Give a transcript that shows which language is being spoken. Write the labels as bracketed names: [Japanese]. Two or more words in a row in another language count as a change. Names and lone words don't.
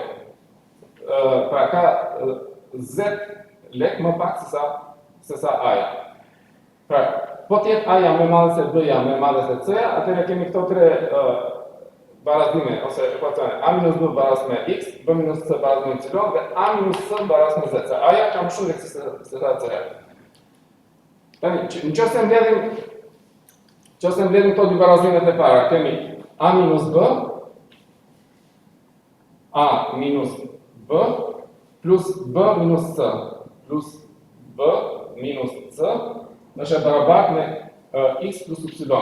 [Albanian] Pra ka z lek më pak se sa a-ja. Pra, po t'jetë a-ja më e madhe se b-ja më e madhe se c-ja, atëherë kemi këto tre barazime ose ekuacione. A minus b baraz me x, b minus c baraz me y dhe a minus c baraz me z. A-ja ka më shumë lek se sa c-ja. Tani, nëse mbledhim këto dy barazimet e para, kemi a minus b b plus b minus c plus b minus c është e barabartë me x plus y.